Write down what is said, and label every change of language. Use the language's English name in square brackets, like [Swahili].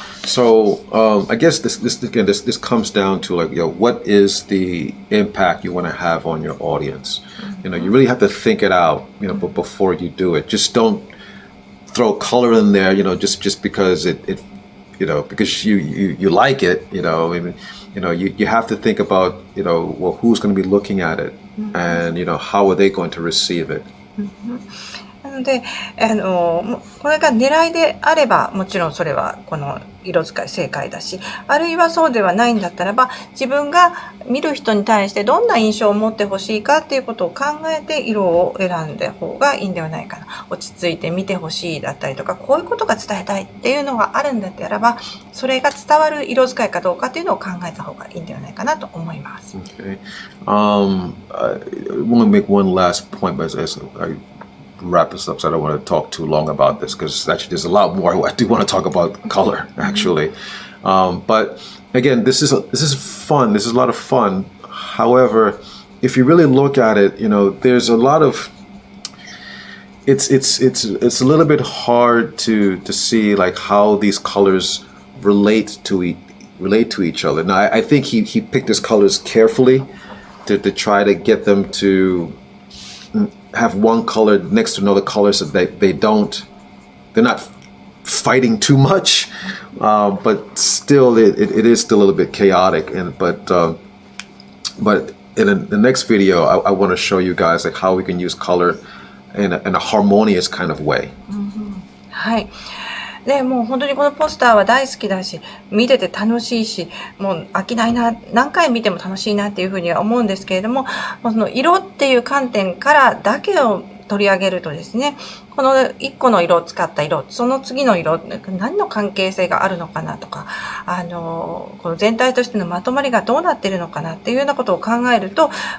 [English] So I guess this comes down to like, what is the impact you want to have on your audience? You really have to think it out, but before you do it, just don't throw color in there, just because it because you like it, you have to think about, well, who's going to be looking at it, and how are they going to receive it? [Japanese] なので、これが狙いであれば、もちろんそれはこの色使い正解だし、あるいはそうではないんだったらば、自分が見る人に対してどんな印象を持ってほしいかっていうことを考えて色を選んだ方がいいんではないかな。落ち着いて見てほしいだったりとか、こういうことが伝えたいっていうのがあるんだったらば、それが伝わる色使いかどうかっていうのを考えた方がいいんではないかなと思います。 [English] Okay. I want to make one last point, but as I wrap this up, so I don't want to talk too long about this, because actually there's a lot more I do want to talk about color actually. But again, this is fun. This is a lot of fun. However, if you really look at it, there's a lot of it's a little bit hard to see like how these colors relate to each other. Now, I think he picked his colors carefully to try to get them to have one color next to another color so that they're not fighting too much, but still it is still a little bit chaotic. But in the next video, I want to show you guys like how we can use color in a harmonious kind of way. [Japanese] はい。で、もう本当にこのポスターは大好きだし、見てて楽しいし、もう飽きないな、何回見ても楽しいなっていうふうには思うんですけれども、その色っていう観点からだけを取り上げるとですね、この1個の色を使った色、その次の色、何の関係性があるのかなとか、この全体としてのまとまりがどうなっているのかなっていうようなことを考えると、